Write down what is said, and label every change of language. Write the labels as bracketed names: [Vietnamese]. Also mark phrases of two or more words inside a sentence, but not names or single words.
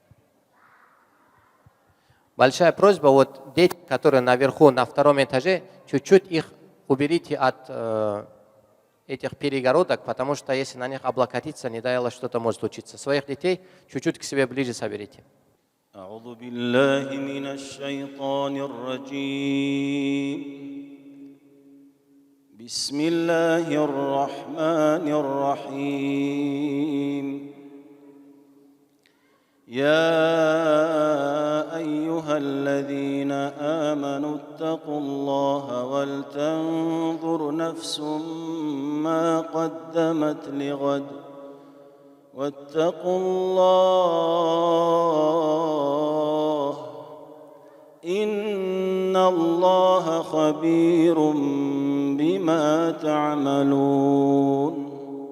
[Russian] Большая просьба, вот дети, которые наверху, на втором этаже, чуть-чуть их уберите от этих перегородок, потому что если на них облокотиться, не дай Аллах, что-то может случиться. Своих детей чуть-чуть к себе ближе соберите. [Arabic] أعوذ بالله من الشيطان الرجيم. بسم الله الرحمن الرحيم. يا أيها الذين آمنوا اتقوا الله ولتنظر نفس ما قدمت لغد واتقوا الله إن الله خبير بما تعملون.